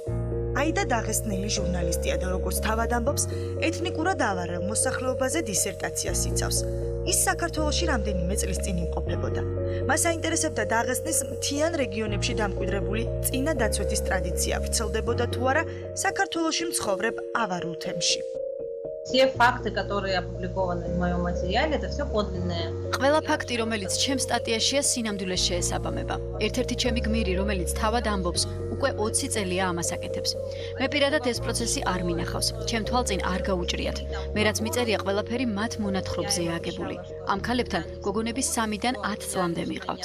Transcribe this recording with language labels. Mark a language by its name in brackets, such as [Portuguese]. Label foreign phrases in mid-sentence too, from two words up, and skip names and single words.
[Georgian] აიდა დაღესტნელი ჟურნალისტია და როგორც თავად ამბობს, ეთნიკურად ავარელ მოსახლეობაზე დისერტაციას იცავს. ის საქართველოში რამდენიმე წლის წინ იმყოფებოდა. მას აინტერესებდა დაღესტნის მთიან რეგიონებში დამკვიდრებული წინა დაცვეთის ტრადიცია ვრცელდებოდა თუ არა საქართველოში მცხოვრებ ავარულთემში. [Russian] Все факты, которые опубликованы в моем материале, это все подлинное. [Georgian] ყველა ფაქტი, რომელიც ჩემს სტატიაშია, სინამდვილეს შეესაბამება. ერთ-ერთი ჩემი გმირი, რომელიც თავად ამბობს, უკვე 20 წელია ამას აკეთებს. მე პირადად ეს პროცესი არ მინახავს. ჩემ თვალწინ არ გაუჭრიათ. მე რაც მიწერია, ყველაფერი მათ მონათხრობზეა აგებული. ამ ქალებთან გოგონები 3-დან 10 წლამდე მიყავთ.